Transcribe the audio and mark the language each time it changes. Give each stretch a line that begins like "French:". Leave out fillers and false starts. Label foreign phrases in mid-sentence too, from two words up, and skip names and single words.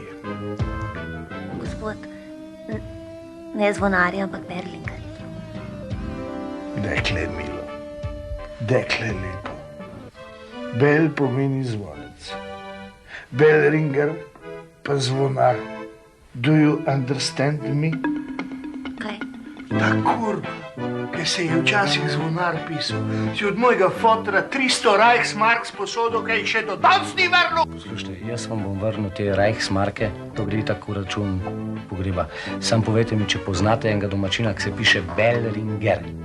Slovenian: Gospod, ne zvonarja, ampak Verlinger. Dekle milo. Dekle lepo. Bel pomeni zvonec. Bellringer pa zvonar.
English: Do you understand me?
Slovenian: Kaj? Ta kurba, ki se je včasih zvonar pisal, si od mojega fotra 300 Reichsmark sposodil, kaj še do danes ni vrnil. Poslušajte, jaz vam bom vrnil te Reichsmarke, to gre tako v račun pogreba. Sam povejte mi, če poznate enega domačina, ki se piše Bellringer.